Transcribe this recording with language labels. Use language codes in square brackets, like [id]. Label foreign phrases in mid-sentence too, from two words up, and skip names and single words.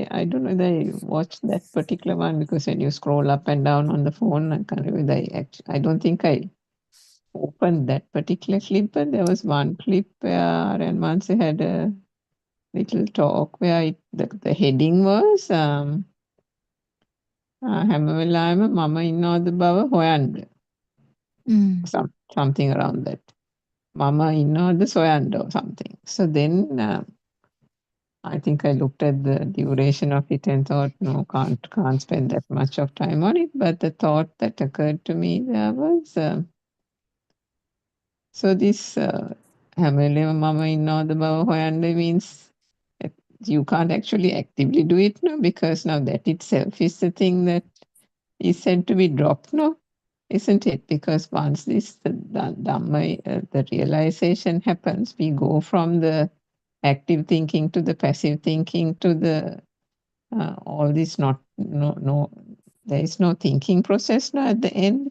[en] I don't know whether I watched that particular one because when you scroll up and down on the phone, I can't remember. I don't think I opened that particular clip, but there was one clip where and once they had a little talk where the heading was [si] හැම වෙලාවෙම මම ඉන්නවද බව හොයන්න. [en] Something around that. [si] මම ඉන්නවද සොයන්න [en] or something. So then I think I looked at the duration of it and thought, no, can't spend that much of time on it. But the thought that occurred to me there was, so this [si] හැම වෙලේම මම ඉන්නවද බව හොයන්න [en] means that you can't actually actively do it now, because now that itself is the thing that is said to be dropped now, isn't it? Because once this the Dhamma, the realization happens, we go from the active thinking to the passive thinking to the all this no there is no thinking process now at the end.